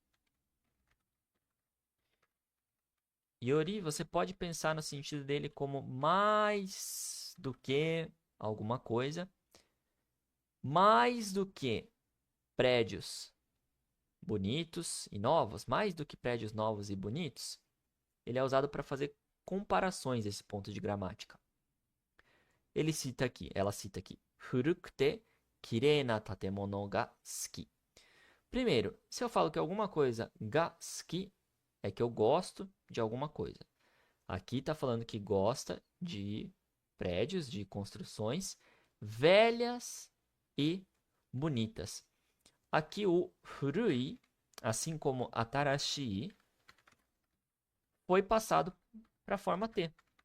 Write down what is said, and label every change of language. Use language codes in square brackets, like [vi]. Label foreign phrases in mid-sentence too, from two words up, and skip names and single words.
[pt] Yori, você pode pensar no sentido dele como mais do que alguma coisa, mais do que prédios bonitos e novos, mais do que prédios novos e bonitos. Ele é usado para fazer comparações esse ponto de gramática. Ela cita aqui, [ja] 古くてきれいな建物が好き. [pt] Primeiro, se eu falo que alguma coisa [ja] が好き, [pt] é que eu gosto de alguma coisa. Aqui está falando que gosta de prédios, de construções velhas e bonitas. Aqui o furui, assim como atarashi, foi passado para a forma T.